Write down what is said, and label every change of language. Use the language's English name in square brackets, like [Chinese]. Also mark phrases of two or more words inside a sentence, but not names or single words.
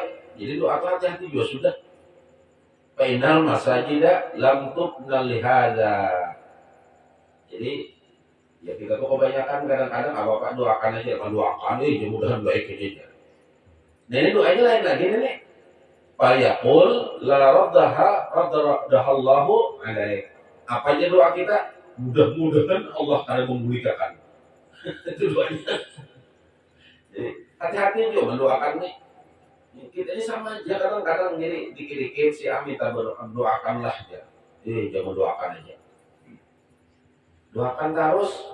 [Banjar] Jadi doa itu hati-hati juga sudah. [Arabic] Fainal masajida lam tubna lihada. [Banjar] Jadi ya kita tuh kebanyakan kadang-kadang apa doakan aja, doakan mudah-mudahan baik aja. Nah ini doanya lain lagi nih. [Arabic] Fayaqul la raddahallahu alaik. [Banjar] Apa aja doa kita? Mudah-mudahan Allah akan memulihkan. Itu doanya. Jadi hati-hati juga mendoakan nih. Kita ini sama aja kadang-kadang jadi dikit-dikit si Amita doakanlah ya. Jangan doakan aja. Doakan terus.